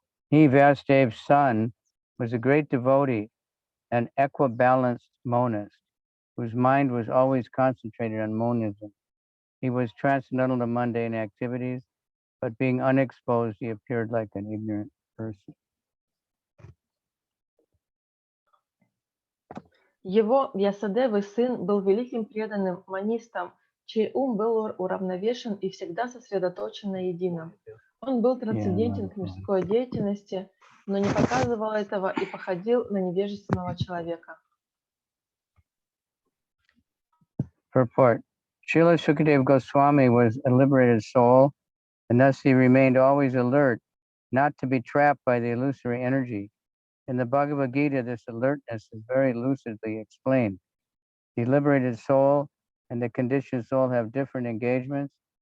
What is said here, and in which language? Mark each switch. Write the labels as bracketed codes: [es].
[en] He, Vyasadeva's son, was a great devotee, an equibalanced monist, whose mind was always concentrated on monism. He was transcendental to mundane activities, but being unexposed, he appeared like an ignorant person. [ru] Его, Вьясадевы, сын, был великим преданным монистом, чей ум был уравновешен и всегда сосредоточен на едином. Он был трансцендентен к мирской деятельности но не показывал этого и походил на невежественного человека. [en] Purport. Srila Sukadeva Goswami was a liberated soul, and thus he remained always alert, not to be trapped by the illusory energy. In the Bhagavad Gita, this alertness is very lucidly explained. The liberated soul and the conditioned soul have different engagements.